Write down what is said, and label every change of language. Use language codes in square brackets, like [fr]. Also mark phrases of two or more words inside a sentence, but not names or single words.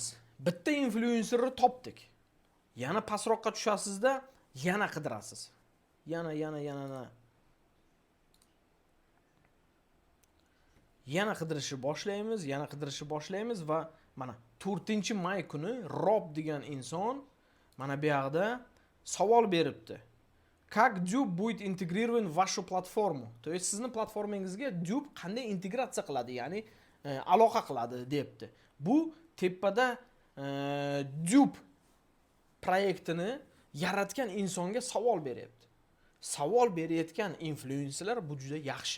[uz] Bitta influencerni topdik. Yana pastroqqa tushasizda, yana qidirasiz. Yana qidirishni boshlaymiz va mana 4-may kuni Rob degan inson mana bu yerda savol beribdi. [ru] Как Dub будет интегрирован в вашу платформу? То есть [uz] sizni platformangizga Dub qanday integratsiya qiladi, ya'ni aloqa qiladi debdi. Bu tepada Dub proyektini yaratgan insonga savol beryapti. Savol berayotgan influencerlar bu juda yaxshi.